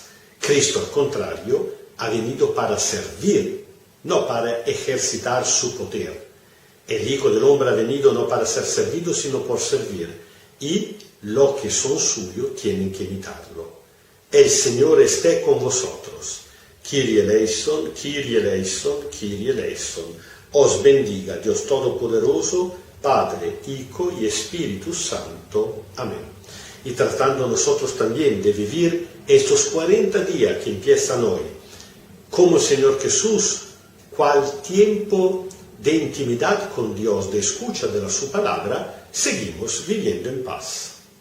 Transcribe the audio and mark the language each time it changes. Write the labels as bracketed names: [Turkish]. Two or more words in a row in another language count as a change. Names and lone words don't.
[Spanish] Cristo, al contrario, ha venido para servir, no para ejercitar su poder. El Hijo del Hombre ha venido no para ser servido, sino por servir. Y los que son suyos tienen que imitarlo. El Señor esté con vosotros. [Greek] Kyrie eleison, Kyrie eleison, Kyrie eleison. [Spanish] Os bendiga Dios Todopoderoso, Padre, Hijo y Espíritu Santo. Amén. Y tratando nosotros también de vivir estos 40 días que empiezan hoy, como el Señor Jesús, cual tiempo de intimidad con Dios, de escucha de su palabra, seguimos viviendo en paz.